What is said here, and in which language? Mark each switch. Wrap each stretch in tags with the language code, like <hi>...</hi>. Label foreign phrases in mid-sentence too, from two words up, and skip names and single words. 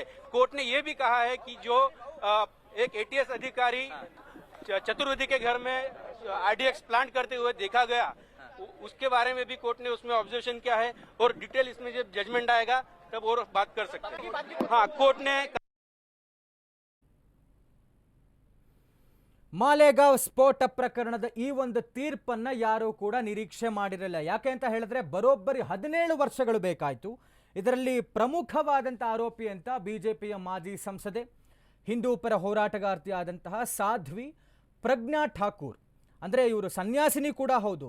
<hi>कोर्ट ने ये भी कहा है कि जो एक ATS अधिकारी चतुर्वेदी के घर में RDX प्लांट करते हुए देखा गया, उसके बारे में भी कोर्ट ने उसमें ऑब्जर्वेशन किया है और डिटेल इसमें जब जजमेंट आएगा तब और बात कर सकते हैं। हाँ, कोर्ट ने</hi> <kn>ಮಾಲೇಗಾಂವ್ ಸ್ಫೋಟ ಪ್ರಕರಣದ ಈ ಒಂದು ತೀರ್ಪನ್ನು ಯಾರೂ ಕೂಡ ನಿರೀಕ್ಷೆ ಮಾಡಿರಲಿಲ್ಲ. ಯಾಕೆ ಅಂತ ಹೇಳಿದ್ರೆ, ಬರೋಬ್ಬರಿ 17 ವರ್ಷಗಳು ಬೇಕಾಯಿತು. ಇದರಲ್ಲಿ ಪ್ರಮುಖವಾದಂಥ ಆರೋಪಿ ಅಂತ BJPಯ ಮಾಜಿ ಸಂಸದೆ, ಹಿಂದೂ ಪರ ಹೋರಾಟಗಾರ್ತಿಯಾದಂತಹ ಸಾಧ್ವಿ ಪ್ರಜ್ಞಾ ಠಾಕೂರ್, ಅಂದರೆ ಇವರು ಸನ್ಯಾಸಿನಿ ಕೂಡ ಹೌದು.</kn>